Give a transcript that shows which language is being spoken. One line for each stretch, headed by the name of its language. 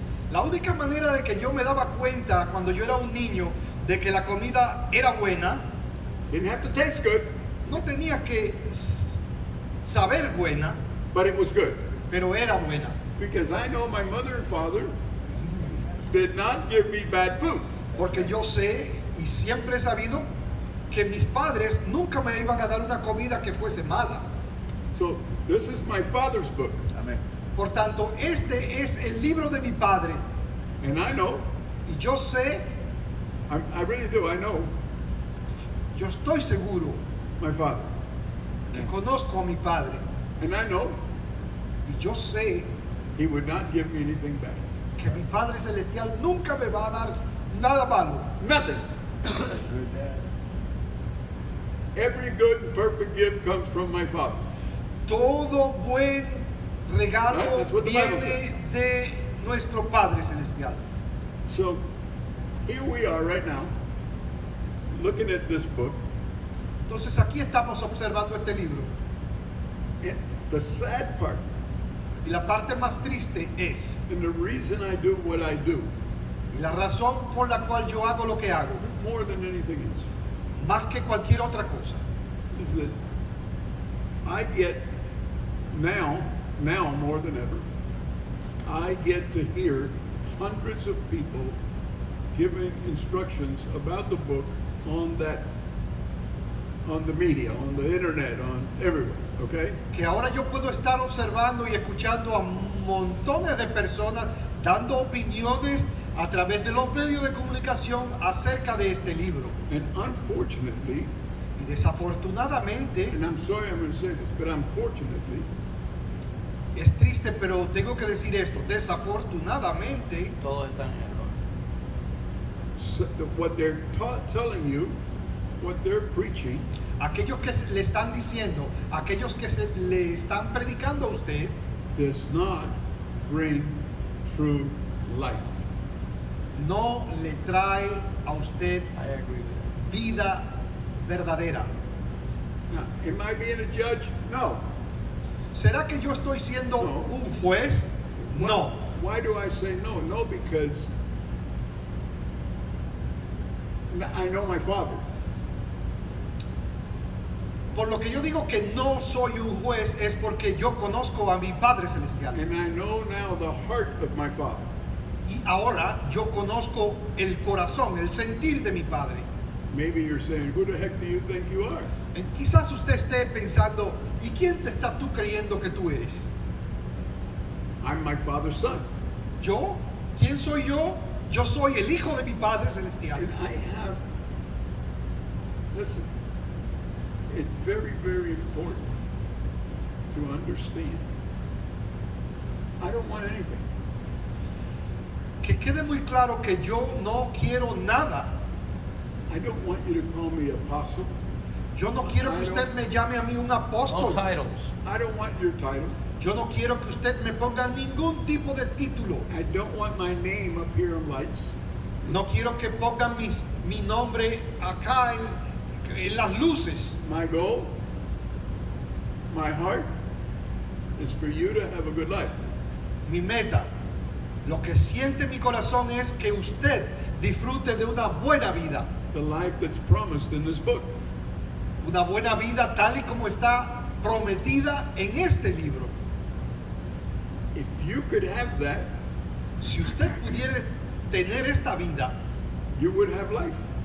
Spanish: La única manera de que yo me daba cuenta cuando yo era un niño de que la comida era buena,
English: didn't have to taste good,
Spanish: no tenía que saber buena,
English: but it was good.
Spanish: pero era buena.
English: Because I know my mother and father did not give me bad food.
Spanish: Porque yo sé y siempre he sabido que mis padres nunca me iban a dar una comida que fuese mala.
English: So this is my father's book.
Spanish: Amén. Por tanto, este es el libro de mi padre.
English: And I know,
Spanish: Y yo sé,
English: I really do, I know
Spanish: yo estoy seguro
English: my father.
Spanish: que conozco a mi padre.
English: And I know
Spanish: Y yo sé
English: he would not give me anything bad.
Spanish: que mi Padre Celestial nunca me va a dar nada malo.
English: Nothing. Every good and perfect gift comes from my father.
Spanish: Todo buen
English: Right,
Spanish: regalo
English: that's what the Bible
Spanish: viene de nuestro Padre Celestial.
English: So here we are right now, looking at this book.
Spanish: Entonces aquí estamos observando este libro.
English: And the sad part,
Spanish: Y la parte más triste es,
English: and the reason I do what I do,
Spanish: y la razón por la cual yo hago lo que hago,
English: more than anything else,
Spanish: más que cualquier otra cosa,
English: is that I get now more than ever, I get to hear hundreds of people giving instructions about the book on the media, on the internet, on everywhere, okay?
Spanish: que ahora yo puedo estar observando y escuchando a montones de personas dando opiniones a través de los medios de comunicación acerca de este libro.
English: And unfortunately,
Spanish: Y desafortunadamente,
English: and I'm sorry I'm going to say this, but unfortunately,
Spanish: es triste, pero tengo que decir esto, desafortunadamente, Todos están en error.
English: what they're telling you, what they're preaching,
Spanish: aquellos que le están diciendo, aquellos que le están predicando a usted,
English: does not bring true life.
Spanish: no le trae a usted
English: I agree with that.
Spanish: vida verdadera.
English: Now, am I being a judge? No.
Spanish: ¿Será que yo estoy siendo
English: No.
Spanish: un juez? No.
English: Why do I say no? No, because I know my father.
Spanish: Por lo que yo digo que no soy un juez es porque yo conozco a mi Padre Celestial.
English: And I know now the heart of my Father.
Spanish: Y ahora yo conozco el corazón, el sentir de mi Padre.
English: Maybe you're saying, who the heck do you think you are?
Spanish: Quizás usted esté pensando, ¿y quién te estás tú creyendo que tú eres?
English: I'm my Father's son.
Spanish: ¿Yo? ¿Quién soy yo? Yo soy el hijo de mi Padre Celestial.
English: And I have, listen, it's very, very important to understand. I don't want anything.
Spanish: Que quede muy claro que yo no quiero nada.
English: I don't want you to call me apostle.
Spanish: Yo no quiero que usted me llame a mí un
English: No
Spanish: apóstol.
English: titles. I don't want your title.
Spanish: Yo no quiero que usted me ponga ningún tipo de título.
English: I don't want my name up here on lights.
Spanish: No quiero que pongan mi nombre acá en las luces.
English: My goal, my heart, is for you to have a good life.
Spanish: Mi meta, lo que siente mi corazón es que usted disfrute de una buena vida.
English: The life that's promised in this book.
Spanish: Una buena vida tal y como está prometida en este libro.
English: If you could have that,
Spanish: Si usted pudiera tener esta vida,
English: you would have life.